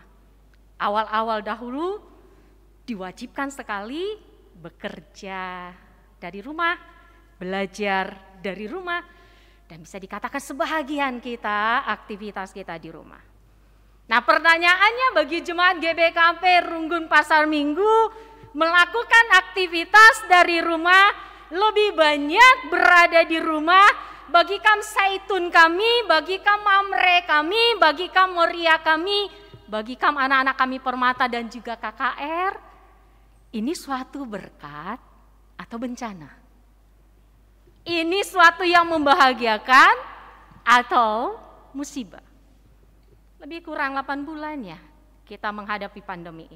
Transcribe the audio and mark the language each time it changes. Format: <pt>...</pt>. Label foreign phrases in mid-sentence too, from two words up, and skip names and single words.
<id>Awal-awal dahulu diwajibkan sekali bekerja dari rumah, belajar dari rumah, dan bisa dikatakan sebahagian kita aktivitas kita di rumah. Nah, pertanyaannya bagi jemaat GBKP Runggun Pasar Minggu melakukan aktivitas dari rumah, lebih banyak berada di rumah, bagi kam Saitun kami, bagi kam Mamre kami, bagi kam Moria kami, bagi kam anak-anak kami Permata dan juga KKR, ini suatu berkat atau bencana? Ini suatu yang membahagiakan atau musibah? Lebih kurang 8 bulan ya kita menghadapi pandemi ini.</id>